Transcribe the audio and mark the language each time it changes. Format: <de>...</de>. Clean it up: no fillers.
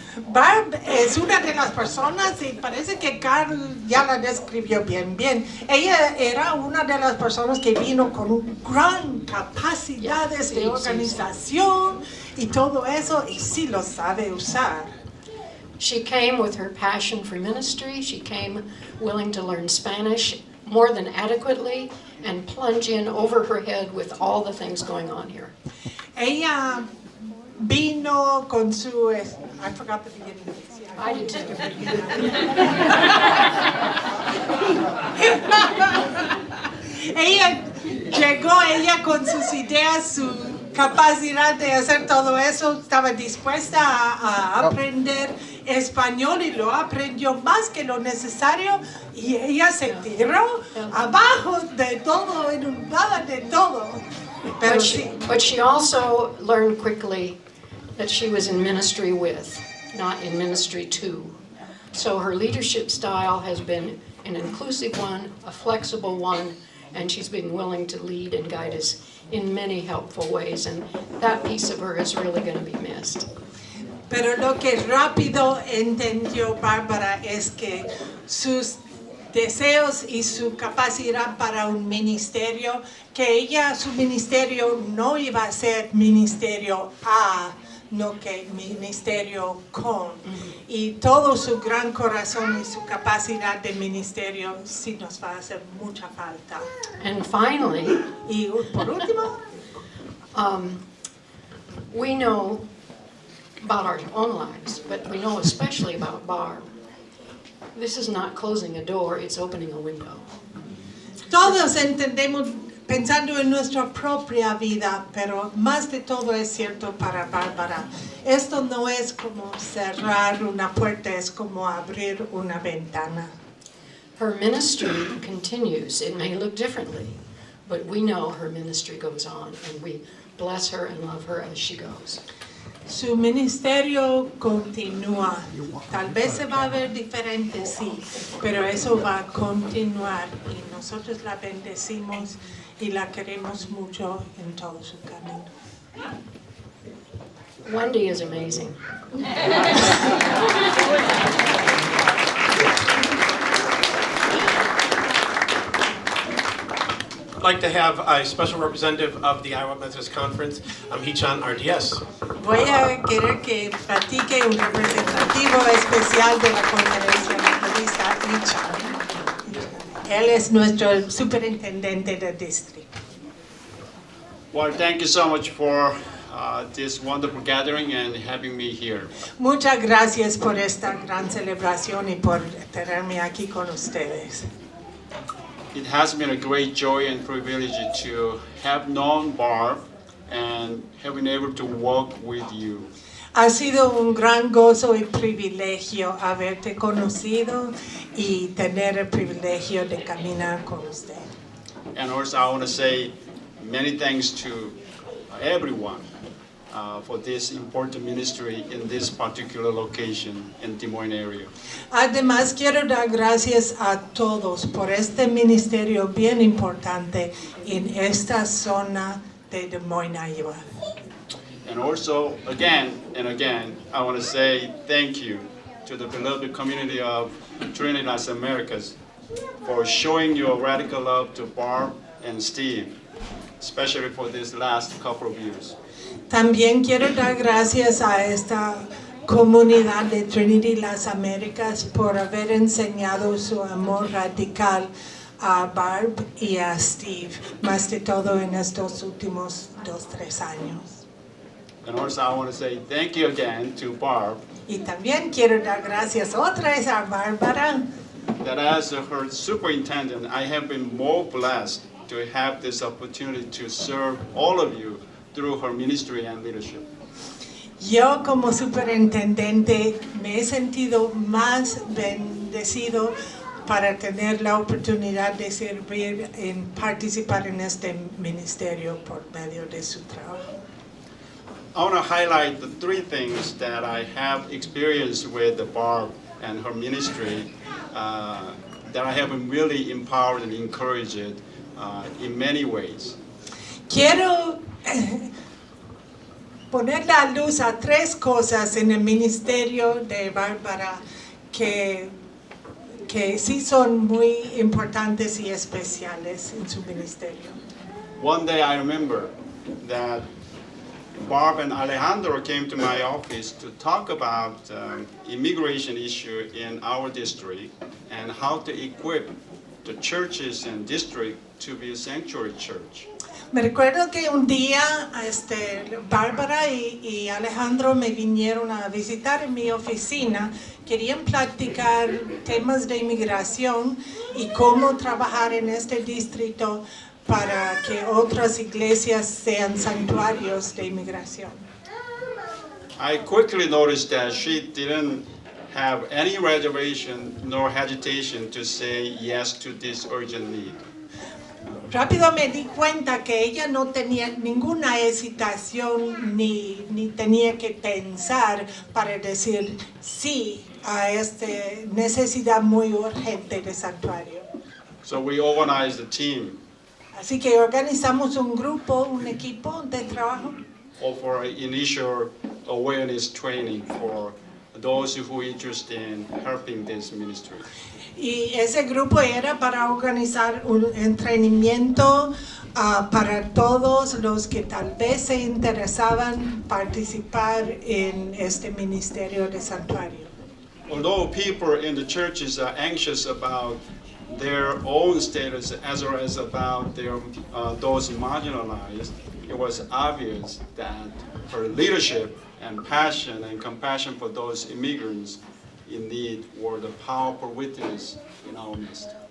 <es>Barb es una de las personas, y parece que Carl ya la describió bien. Ella era una de las personas que vino con gran capacidades de organización y todo eso, y sí lo sabe usar.</es> <en>She came with her passion for ministry. She came willing to learn Spanish more than adequately and plunge in over her head with all the things going on here.</en> <es>Ella vino con su...</es> <en>I forgot the beginning. I did too.</en> <es>Ella llegó ella con sus ideas, su capacidad de hacer todo eso, estaba dispuesta a aprender español y lo aprendió más que lo necesario y ella se tiró abajo de todo, inundada de todo. Pero sí.</es> <en>But she also learned quickly that she was in ministry with, not in ministry to. So her leadership style has been an inclusive one, a flexible one, and she's been willing to lead and guide us in many helpful ways, and that piece of her is really going to be missed.</en> <es>Pero lo que rápido entendió Bárbara es que sus deseos y su capacidad para un ministerio, que su ministerio no iba a ser ministerio a, no que ministerio con. Y todo su gran corazón y su capacidad de ministerio sí nos va a hacer mucha falta.</es> <en>And finally,</en> <es>Y por último,</es> <en>we know about our own lives, but we know especially about Barb. This is not closing a door, it's opening a window.</en> <es>todos entendemos pensando en nuestra propia vida, pero más de todo es cierto para Bárbara. Esto no es como cerrar una puerta, es como abrir una ventana.</es> <en>Her ministry continues. It may look differently, but we know her ministry goes on, and we bless her and love her as she goes.</en> <es>Su ministerio continúa. Tal vez se va a ver diferente, sí, pero eso va a continuar y nosotros la bendecimos y la queremos mucho en todo su camino.</es> <en>Wendy is amazing. I'd like to have a special representative of the Iowa Methodist Conference, Hichan RDS.</en> <es>Voy a querer que platique un representativo especial de la conferencia metodista, Hichan. Él es nuestro superintendente del distrito.</es> <en>Well, thank you so much for this wonderful gathering and having me here.</en> <es>Muchas gracias por esta gran celebración y por tenerme aquí con ustedes.</es> <en>It has been a great joy and privilege to have known Barb and have been able to walk with you.</en> <es>Ha sido un gran gozo y privilegio haberte conocido y tener el privilegio de caminar con usted.</es> <en>And also I want to say many thanks to everyone for this important ministry in this particular location in Des Moines area.</en> <es>Además, quiero dar gracias a todos por este ministerio bien importante en esta zona de Des Moines, Iowa.</es> <en>And also, again and again, I want to say thank you to the beloved community of Trinity Las Americas for showing your radical love to Barb and Steve, especially for this last couple of years.</en> <es>También quiero dar gracias a esta comunidad de Trinity Las Américas por haber enseñado su amor radical a Barb y a Steve, más de todo en estos últimos 2-3 años.</es> <en>And also I want to say thank you again to Barb,</en> <es>Y también quiero dar gracias otra vez a Bárbara,</es> <en>that as her superintendent, I have been more blessed to have this opportunity to serve all of you through her ministry and leadership.</en> <es>Yo como superintendente me he sentido más bendecido para tener la oportunidad de servir y participar en este ministerio por medio de su trabajo.</es> <en>I want to highlight the three things that I have experienced with Barb and her ministry that I have been really empowered and encouraged in many ways.</en> <es>Quiero poner la luz a tres cosas en el ministerio de Bárbara que sí son muy importantes y especiales en su ministerio.</es> <en>One day I remember that Barb and Alejandro came to my office to talk about immigration issue in our district and how to equip the churches and district to be a sanctuary church.</en> <es>Me recuerdo que un día Bárbara y Alejandro me vinieron a visitar en mi oficina. Querían platicar temas de inmigración y cómo trabajar en este distrito para que otras iglesias sean santuarios de inmigración.</es> <en>I quickly noticed that she didn't have any reservation nor hesitation to say yes to this urgent need.</en> <es>Rápido me di cuenta que ella no tenía ninguna hesitación ni tenía que pensar para decir sí a esta necesidad muy urgente de santuario.</es> <en>So we organized a team</en> <es>Así que organizamos un grupo, un equipo de trabajo</es> <en>for initial awareness training for those who are interested in helping this ministry.</en> <es>y ese grupo era para organizar un entrenamiento para todos los que tal vez se interesaban participar en este ministerio de santuario.</es> <en>Although people in the churches are anxious about their own status as well as about their those marginalized, it was obvious that her leadership and passion and compassion for those immigrants in need were the powerful witness in our midst.</en>